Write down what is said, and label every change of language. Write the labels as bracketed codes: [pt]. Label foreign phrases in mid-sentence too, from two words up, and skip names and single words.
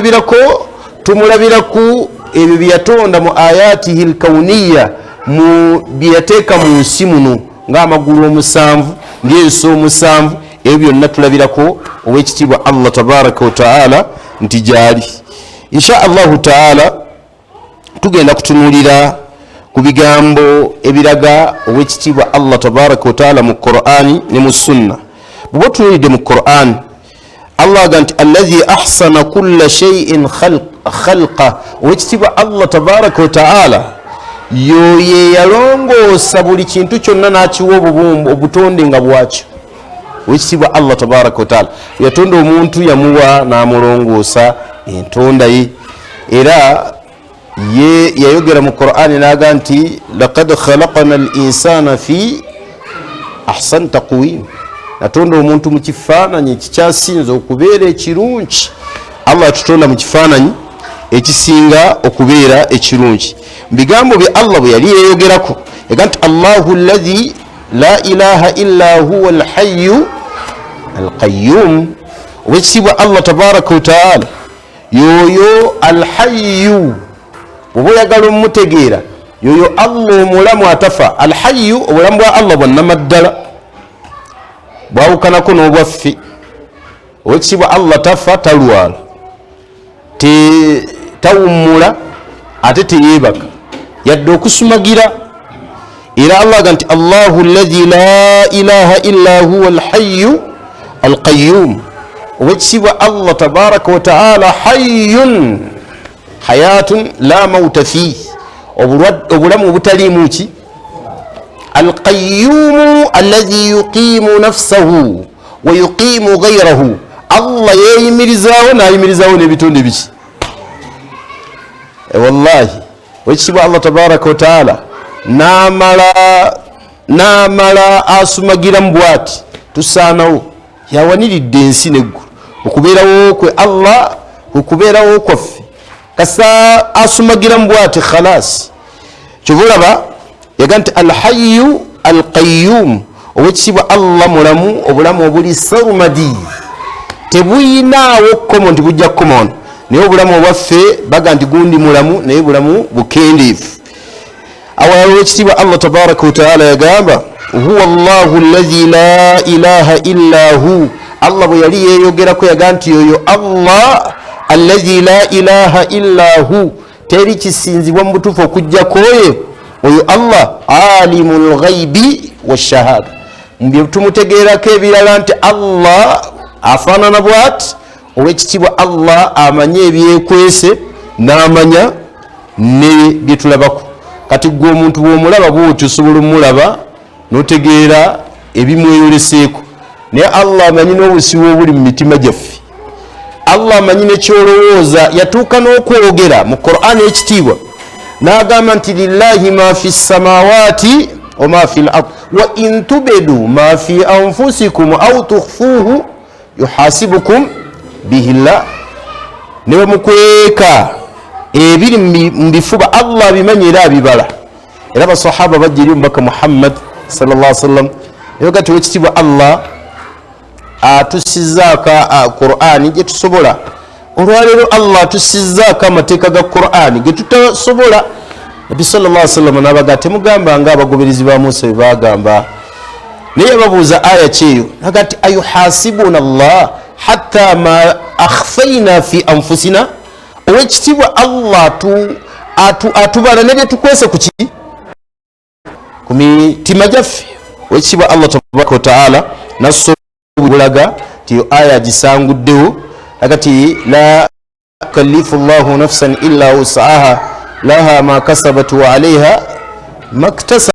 [lg] tumulabiraku ebyo byeyatonda mu [ar] آياته الكونية [lg] mu byeyateeka mu nsi muno ng'amagulu omusanvu ng'ensi omusanvu ebyo byonna tulabirako owekitiibwa Allah [ar] تبارك وتعالى [lg] nti gyali [ar] إن شاء الله تعالى [lg] tugenda kutunuulira ku bigambo ebiraga owekitiibwa Allah [ar] تبارك وتعالى [lg] mu Qur'ani ne mu sunna bw'oba otunuulidde mu Qur'ani Allah aga nti [ar] الذي أحسن كل شيء خلقه [lg] owekitiibwa Allah [ar] تبارك وتعالى [lg] yoye yalongoosa buli kintu kyonna n'akiwa obutonde nga bwakyo owekitiibwa Allah [ar] تبارك وتعالى [lg] yatonda omuntu yamuwa n'amulongoosa entonda ye era ye yayogera mu Qur'ani n'aga nti [ar] لقد خلقنا الإنسان في أحسن تقويم [lg] natonda omuntu mu kifaananyi ekikyasinza okubeera ekirungi. Allah atutonda mu kifaananyi ekisinga okubeera ekirungi. Mu bigambo bye Allah bwe yali yeeyogerako ega nti [ar] الله الذي لا إله إلا هو الحي القيوم. [lg] Owekitiibwa Allah [ar] تبارك وتعالى [lg] yoyo alhayyu, bw'oba oyagala omumutegeera yoyo Allah omulamu atafa. Alhayyu obulamu bwa Allah bwannamaddala bwawukanako n'obwaffe. Owekitiibwa Allah tafa, talwala, tawummula ate teyeebaka yadde okusumagira. Era Allah aga nti [ar] الله الذي لا إله إلا هو الحي القيوم. Owekitiibwa الله تبارك وتعالى حي حياة لا موت فيه, [lg] obulamu obutaliimu ki. [ar] القيوم الذي يقيم نفسه ويقيم غيره. [lg] Allah yeeyimirizaawo n'ayimirizaawo n'ebitonde biki. Wallahi owekitiibwa Allah [ar] تبارك وتعالى [lg] n'amala asumagiramu bw'ati tusaanawo. Yawaniridde ensi neggulu okubeerawo kwe Allah, okubeerawo kwaffe kasa asumagiramu bw'ati khalas. Kyova olaba yaga nti alhayyu alqayyum. Owekitiibwa Allah mulamu, obulamu obuli sarumadi, tebuyinaawo kkomo nti bujja kkomono. Naye obulamu obwaffe baga nti gundi mulamu naye bulamu bukendeevu. Awalala owekitiibwa Allah [ar] تبارك وتعالى [lg] yagamba [ar] هو الله الذي لا إله إلا هو. [lg] Allah bwe yali yeeyogerako yaga nti yoyo Allah [ar] الذي لا إله إلا هو, [lg] teri kisinzibwa mu butuufu okujjako oyo. [ar] Oyo Allah عالم الغيب والشهادة. [lg] Mbye tumutegeerako ebirala nti Allah afaanana bw'ati. Owekitiibwa Allah amanye ebyekwese n'amanya ne bye tulabako. Kati gwe omuntu bw'omulaba bw'otyo osobola omulaba n'otegeera ebimweyoleseeko, naye Allah amanyi n'obusibo obuli mu mitima gyaffe. Allah amanyi nekyolowooza. Yatuuka n'okwogera mu Qur'an ekitiibwa n'agamba nti [ar] لله ما في السماوات وما في الأرض وإن تبدوا ما في أنفسكم أو تخفوه يحاسبكم به الله. [lg] Ne bwe mukweka ebiri mu bifuba Allah abimanyi era abibala. Era basahaba bajja eri omubaka Muhammad [ar] صلى الله عليه وسلم [lg] yoga ti wekitiibwa Allah atusizaako Qur'ani gye tusobola. Olwaleero Allah atusizaako amateeka ga Qur'ani ge tutasobola. Nabi [ar] صلى الله عليه وسلم [lg] n'abaga temugamba nga abagoberezi ba Musa bwe bagamba. Naye yababuuza aya kyeyo naga nti [ar] أيحاسبنا الله حتى ما أخفينا في أنفسنا. [lg] Owekitiibwa Allah atubala ne bye tukwese ku ki ku mitima gyaffe. [ar] Owekitiibwa Allah تبارك وتعالى [lg] nasobulaga ti aya gisanguddewo agati [ar] لا يكلف الله نفسا إلا وسعها لها ما كسبت وعليها ما اكتسبت.